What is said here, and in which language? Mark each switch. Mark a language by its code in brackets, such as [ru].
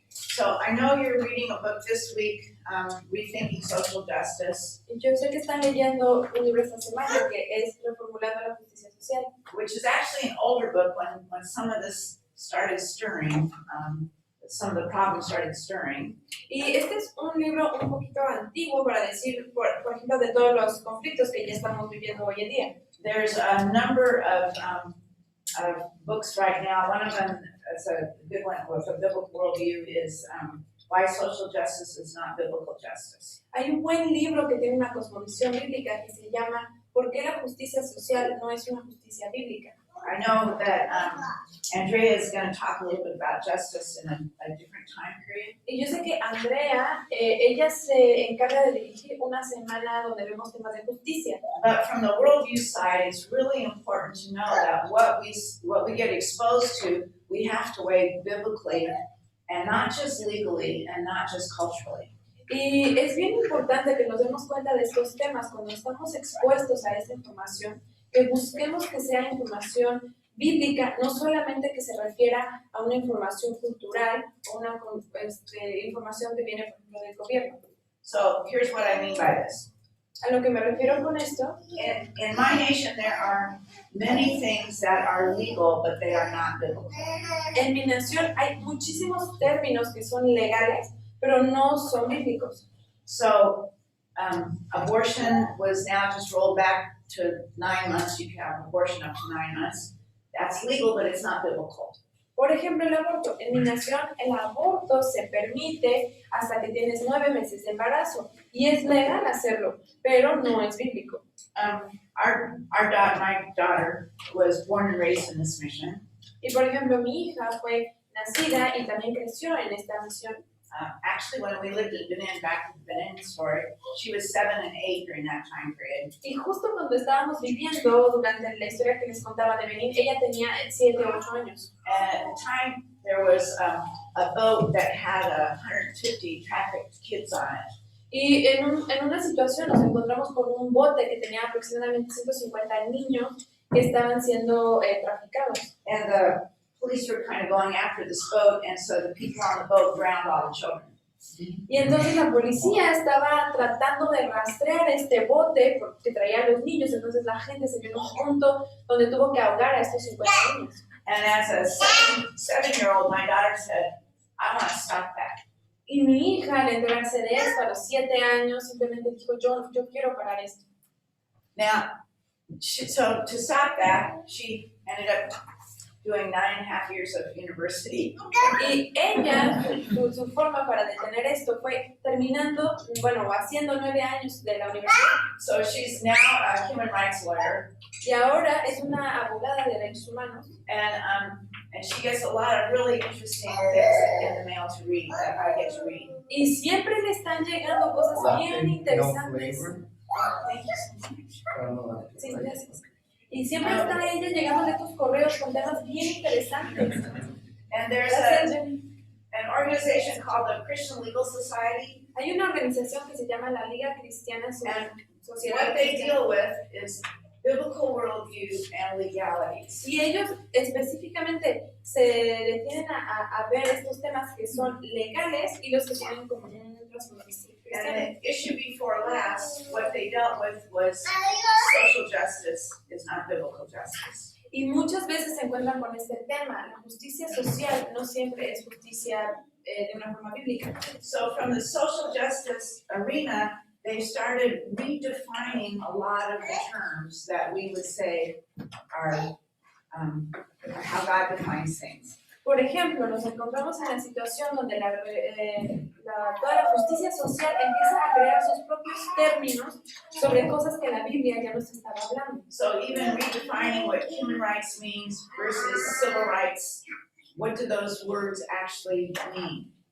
[en] So I know you're reading a book this week, Rethinking Social Justice, [es] Yo sé que están leyendo un libro esta semana que es Reformulando la Justicia Social, [en] which is actually an older book when some of this started stirring, some of the problems started stirring. [es] y este es un libro un poquito antiguo para decir, por ejemplo, de todos los conflictos que ya estamos viviendo hoy en día. [en] there's a number of books right now. One of them is a good one with a biblical worldview is Why Social Justice is Not Biblical Justice. [es] Hay un buen libro que tiene una cosmovisión bíblica que se llama ¿Por qué la justicia social no es una justicia bíblica? [en] I know that Andrea is going to talk a little bit about justice in a different time period. [es] Y yo sé que Andrea, ella se encarga de dirigir una semana donde vemos temas de justicia. [en] But from the worldview side, it's really important to know that what we get exposed to, we have to weigh biblically and not just legally and not just culturally. [es] Y es bien importante que nos demos cuenta de estos temas cuando estamos expuestos a esta información, que busquemos que sea información bíblica, no solamente que se refiera a una información cultural o una información que viene, por ejemplo, del gobierno. [en] So here's what I mean by this. [es] A lo que me refiero con esto, [en] In my nation, there are many things that are legal, but they are not biblical. [es] en mi nación hay muchísimos términos que son legales, pero no son bíblicos. [en] So abortion was now just rolled back to 9 months. You can have abortion up to 9 months. That's legal, but it's not biblical. [es] Por ejemplo, el aborto. En mi nación, el aborto se permite hasta que tienes 9 meses de embarazo y es legal hacerlo, pero no es bíblico. [en] My daughter was born and raised in this mission. [es] Y por ejemplo, mi hija fue nacida y también creció en esta misión. [en] Actually, when we lived in Benin, back in the Benin story, she was 7 and 8 during that time period. [es] Y justo cuando estábamos viviendo durante la historia que les contaba de Benín, ella tenía 7 o 8 años. [en] And at the time, there was a boat that had 150 trafficked kids on it. [es] Y en una situación nos encontramos con un bote que tenía aproximadamente 150 niños que estaban siendo traficados. [en] And the police were kind of going after this boat, and so the people on the boat drowned all the children. [es] Y entonces la policía estaba tratando de rastrear este bote porque traía a los niños, entonces la gente se vio en un punto donde tuvo que ahogar a estos 50 niños. [en] And as a seven-year-old, my daughter said, I want to stop that. [es] Y mi hija, al enterarse de esto a los 7 años, simplemente dijo, yo quiero parar esto. [en] Now, so to stop that, she ended up doing 9.5 years of university. [es] Y ella, su forma para detener esto fue terminando, haciendo 9 años de la universidad. [en] So she's now a human rights lawyer. [es] Y ahora es una abogada de derechos humanos. [en] And she gets a lot of really interesting things in the mail to read that I get to read. [es] Y siempre le están llegando cosas bien interesantes. [en] Thank you so much. [es] Sí, gracias. Y siempre está ella llegando de estos correos con temas bien interesantes. [en] And there's an organization called the Christian Legal Society. [es] Hay una organización que se llama la Liga Cristiana Sociedad. [en] What they deal with is biblical worldview and legalities. [es] Y ellos específicamente se detienen a ver estos temas que son legales y los que tienen como un trasfondo cristiano. [en] And the issue before last, what they dealt with was social justice is not biblical justice. [es] Y muchas veces se encuentran con este tema. La justicia social no siempre es justicia de una forma bíblica. [en] So from the social justice arena, they started redefining a lot of the terms that we would say are how God defines things. [es] Por ejemplo, nos encontramos en la situación donde toda la justicia social empieza a crear sus propios términos sobre cosas que la Biblia ya nos estaba hablando. [en] So even redefining what human rights means versus civil rights, what do those words actually mean?